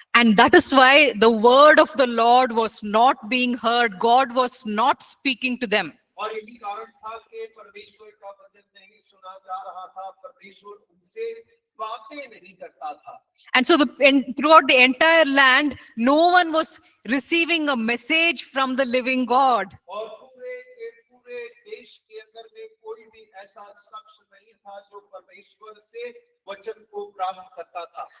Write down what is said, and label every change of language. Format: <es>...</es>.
<en>And that is why the word of the Lord was not being heard. God was not speaking to them.</en> <hi>और यही कारण था कि परमेश्वर का वचन नहीं सुना जा रहा था परमेश्वर उनसे बातें नहीं करता था</hi> <en>And so throughout the entire land, no one was receiving a message from the living God.</en> <hi>और पूरे देश के अंदर में कोई भी ऐसा शख्स नहीं था जो परमेश्वर से वचन को प्राप्त करता था</hi>